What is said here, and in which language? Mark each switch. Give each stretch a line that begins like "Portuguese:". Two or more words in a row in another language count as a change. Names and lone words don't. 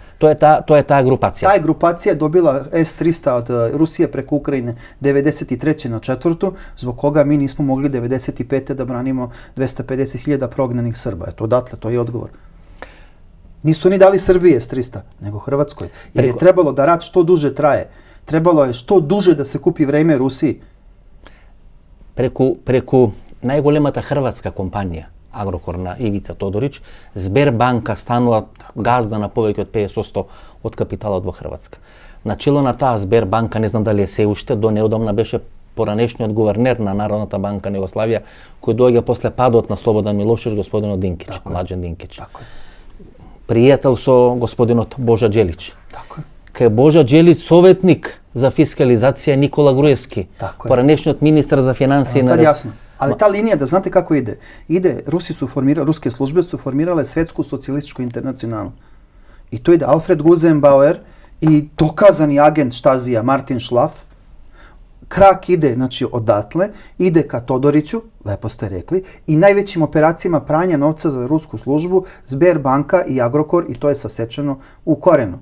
Macedonian: Да, тоа е таа групација. Таа групација добила С-300 од Русија преку Украине 93. на 4.
Serbian: Због кога ми нисмо могли 95. да бранимо 250.000 прогнаних Срба. Ето одатле, тој е одговор. Нису ни дали Србија С-300, него Хрватској. Jer je trebalo da rat što duže traje. Trebalo je što duže da se kupi време Русiji.
Macedonian: Преку најголемата хрватска компанија, Агрокор на Ивица Тодорич, Сбербанка станува газда на повеќе од 50% од капиталот во Хрватска. Начело на таа Сбербанка, не знам дали е се уште, до неодамна беше поранешниот гувернер на Народната банка на Југославија, кој доаѓа после падот на Слободан Милошевиќ, господинот Динкич, Младен Динкич. пријател со господинот Божа Джелич.
Serbian: Tako je.
Macedonian: Кај Божа Джелич советник за фискализација Никола Груевски,
Serbian: Tako je.
Macedonian: поранешниот министар за финансии
Serbian: Sad jasno. Ali ta linija, da znate kako ide? Ruske službe su formirale svetsku socijalističku internacionalu. I to ide Alfred Gusenbauer i dokazani agent Štazija Martin Schlaff. Krak ide, znači, odatle, ide ka Todoriću, lepo ste rekli, i najvećim operacijama pranja novca za rusku službu, Sberbanka i Agrokor, i to je sasečeno u korenu.